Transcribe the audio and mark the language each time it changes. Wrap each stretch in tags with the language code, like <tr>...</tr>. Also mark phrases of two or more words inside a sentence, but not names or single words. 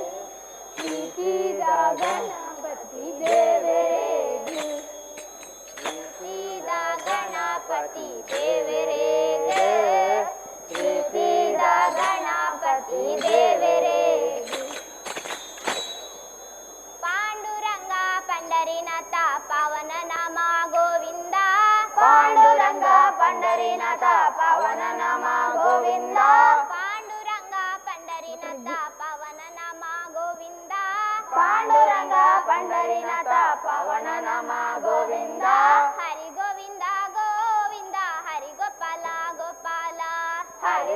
<tcy>ಪ್ರೀತಿದ ಗಣಪತಿ ದೇವರೇಗು ಪ್ರೀತಿದ ಗಣಪತಿ ದೇವರೇಗು ಪ್ರೀತಿದ ಗಣಪತಿ ದೇವರೇಗು</tcy> <sa>ಪಾಂಡುರಂಗ ಪಂಡರಿನಾಥ ಪಾವನ ನಾಮ ಗೋವಿಂದ ಪಾಂಡುರಂಗ ಪಂಡರಿನಾಥ ಪಾವನ ನಾಮ ಗೋವಿಂದ ಪಾಂಡುರಂಗ ಪಂಡರಿನಾಥ ಪಾವನ ನಾಮ ಗೋವಿಂದ ಪಾಂಡುರಂಗ ಪಂಡರಿನಾಥ ಪಾವನ ನಾಮ ಗೋವಿಂದ ಹರಿ ಗೋವಿಂದ ಗೋವಿಂದ ಹರಿ ಗೋಪಾಲ ಗೋಪಾಲ ಹರಿ</sa>